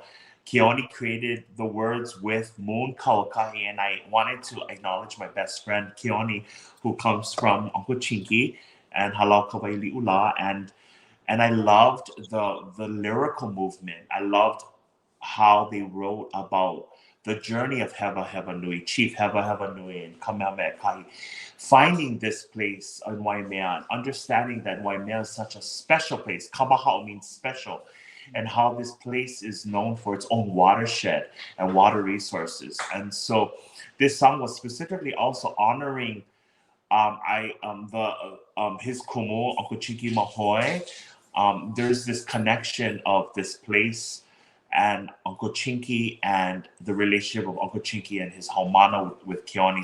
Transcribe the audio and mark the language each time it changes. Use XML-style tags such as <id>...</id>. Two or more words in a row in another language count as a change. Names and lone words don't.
<en>Keone created the words with Moon Kawakahi, and I wanted to acknowledge my best friend Keone, who comes from Uncle Chinky and Halau Kawaili Ula, and I loved the lyrical movement. I loved how they wrote about the journey of Heva Nui, Chief Heva Nui, and Kamehameha Kai, finding this place in Waimea and understanding that Waimea is such a special place. Kamahaʻo means special, and how this place is known for its own watershed and water resources. And so this song was specifically also honoring his kumu, Uncle Chiki Mahoi. There's this connection of this place and Uncle Chinky and the relationship of Uncle Chinky and his haumana with Keone.</en>